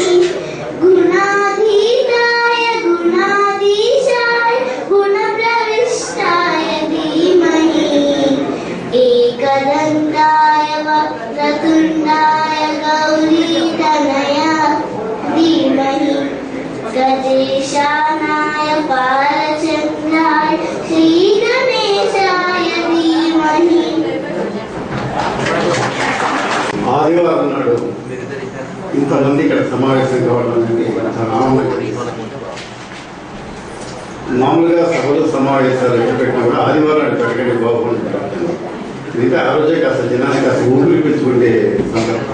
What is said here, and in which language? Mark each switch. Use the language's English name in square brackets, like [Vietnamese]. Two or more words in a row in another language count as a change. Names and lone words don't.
[Sanskrit] गुणाधीताय गुणाधीशाय गुणप्रविष्टाय धीमहि एकदन्ताय वक्रतुण्डाय गौरीतनयाय धीमहि गजेशानाय बालचन्द्राय श्रीगणेशाय धीमहि [Telugu] ఆదివారం నాడు ఇంతమంది ఇక్కడ సమావేశం కావడం అనేది చాలా ఆనందంగా మామూలుగా సభలు సమావేశాలు ఎక్కడ పెట్టినా కూడా ఆదివారాలు పెట్టకండి బాగుంటుంది. మిగతా ఆ రోజే కాస్త జనానికి కాస్త ఊపిరి పీల్చుకుంటే సందర్భం.